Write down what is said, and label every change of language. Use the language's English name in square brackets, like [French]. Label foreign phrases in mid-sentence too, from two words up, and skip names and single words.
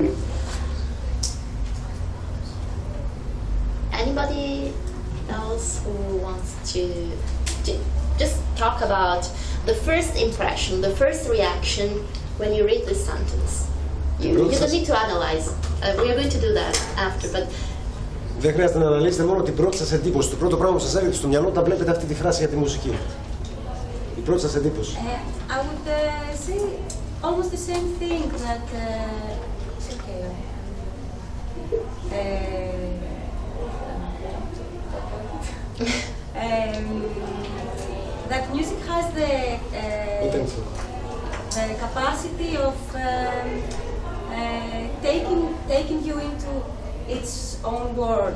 [English] Anybody else who wants to just talk about the first impression, the first reaction when you read this sentence? You don't need to analyze. We are going to do that after, but. [Greek] Δεν χρειάζεται να αναλύσετε μόνο την πρώτη σας εντύπωση. Το πρώτο πράγμα που σας έρχεται στο μυαλό όταν βλέπετε αυτή τη φράση για τη μουσική. Η πρώτη σας εντύπωση. [English] I would say almost the same thing that. that music has the capacity of taking you into its own world.